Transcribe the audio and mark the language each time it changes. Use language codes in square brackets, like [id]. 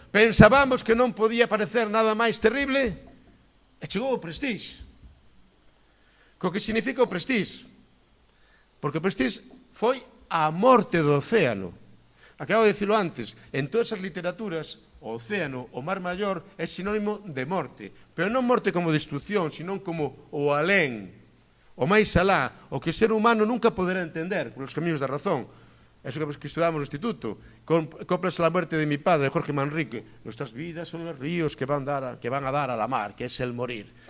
[gl] Pensábamos que non podía parecer nada máis terrible e chegou o Prestige. Co que significa o Prestige? Porque o Prestige foi a morte do océano. Acabo de dicilo antes, en todas as literaturas, o océano, o mar maior, é sinónimo de morte. Pero non morte como destrucción, sino como o alén, o máis alá, o que o ser humano nunca poderá entender polos camiños da razón. Eso que estudamos no instituto. Coplas a la muerte de mi padre, de Jorge Manrique. [es] Nuestras vidas son los ríos que van a dar a la mar, que es el morir.